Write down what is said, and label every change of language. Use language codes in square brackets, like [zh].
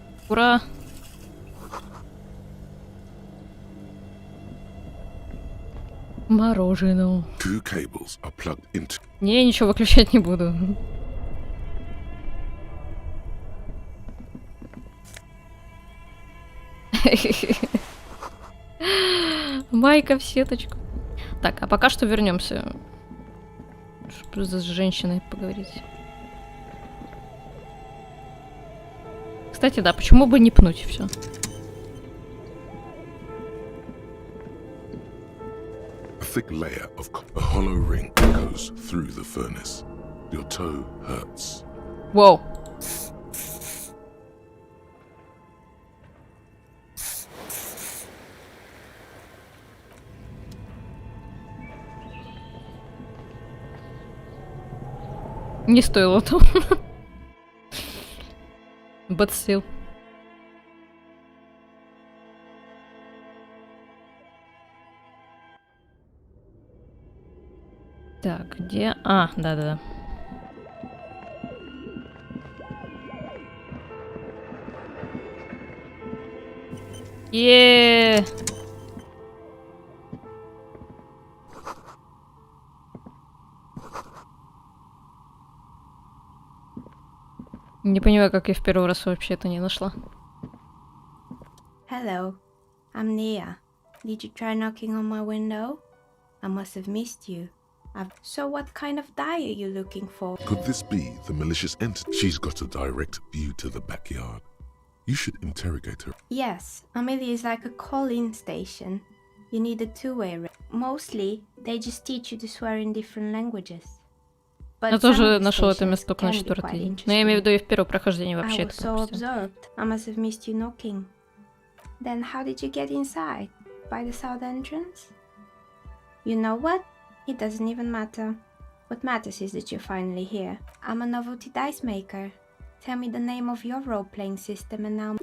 [ru] Ура! Мороженое. [en] Two cables are plugged into... [ru] Не, ничего выключать не буду. Майка в сеточку. Так, а пока что вернемся. Чтобы с женщиной поговорить. Кстати, да, почему бы не пнуть все? [en] A thick layer of a hollow ring goes through the furnace. Your toe hurts. [ru] Воу. Не стоило того. [en] But still. [ru] Так, где... А, да-да-да. Еее! Не понимаю, как я в первый раз вообще это не нашла. [en] Hello, I'm Nia. Did you try knocking on my window? I must have missed you. So what kind of dye are you looking for? Could this be the malicious entity? She's got a direct view to the backyard. You should interrogate her. Yes, Amelia is like a call-in station. You need a two-way. Mostly, they just teach you to swear in different languages. [ru] Я тоже нашел это место только на 4-й день. Но я имею в виду и в первом прохождении вообще это пропустил. [en] I must have missed you knocking. Then how did you get inside? By the south entrance? You know what? It doesn't even matter. What matters is that you're finally here. I'm a novelty dice maker. Tell me the name of your role-playing system and now...